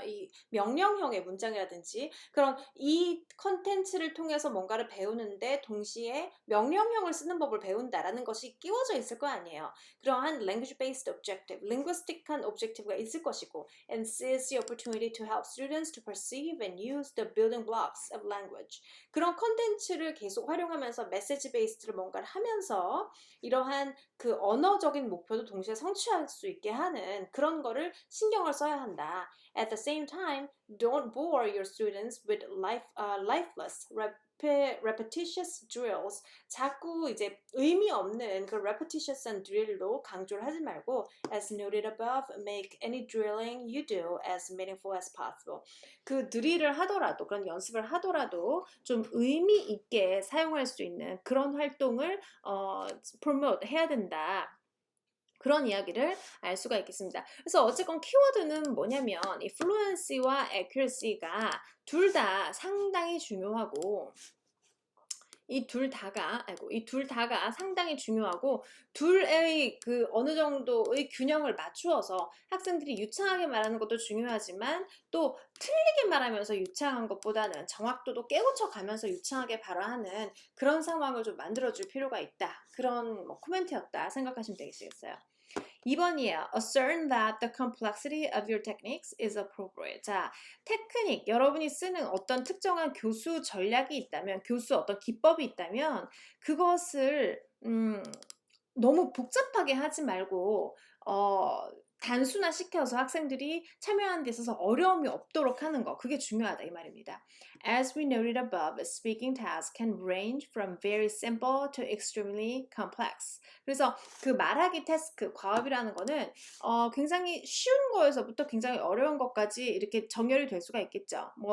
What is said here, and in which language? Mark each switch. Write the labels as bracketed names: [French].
[Korean] 이 명령형의 문장이라든지 그런 이 컨텐츠를 통해서 뭔가를 배우는데 동시에 명령형을 쓰는 법을 배운다라는 것이 끼워져 있을 거 아니에요. 그러한 language based objective, linguistic한 objective가 있을 것이고 [English] and seize the opportunity to help students to perceive and use the building blocks of language. [Korean] 그런 컨텐츠를 계속 활용하면서 메시지 베이스를 뭔가를 하면서 이러한 그 언어적인 목표도 동시에 성취할 수 있게 하는 그런 거를 신경을 써야 한다. [English] At the same time, don't bore your students with lifeless, repetitious drills. [Korean] 자꾸 이제 의미 없는 그 repetitious한 drill로 강조를 하지 말고 [English] as noted above, make any drilling you do as meaningful as possible. [Korean] 그 드릴을 하더라도 그런 연습을 하더라도 좀 의미 있게 사용할 수 있는 그런 활동을 promote 해야 된다. 그런 이야기를 알 수가 있겠습니다. 그래서 어쨌건 키워드는 뭐냐면 이 fluency와 accuracy가 둘 다 상당히 중요하고 이 둘 다가 상당히 중요하고 둘의 그 어느 정도의 균형을 맞추어서 학생들이 유창하게 말하는 것도 중요하지만 또 틀리게 말하면서 유창한 것보다는 정확도도 깨우쳐 가면서 유창하게 발화하는 그런 상황을 좀 만들어줄 필요가 있다. 그런 뭐 코멘트였다 생각하시면 되겠어요. 2번이에요. [English] Ascertain that the complexity of your techniques is appropriate. [Korean] 자, 테크닉, 여러분이 쓰는 어떤 특정한 교수 전략이 있다면, 교수 어떤 기법이 있다면, 그것을, 너무 복잡하게 하지 말고, 단순화시켜서 학생들이 참여하는 데 있어서 어려움이 없도록 하는 거, 그게 중요하다 이 말입니다. [English] As we noted above, speaking tasks can range from very simple to extremely complex. [Korean] 그래서 그 말하기 태스크, 과업이라는 거는 굉장히 쉬운 거에서부터 굉장히 어려운 것까지 이렇게 정렬이 될 수가 있겠죠.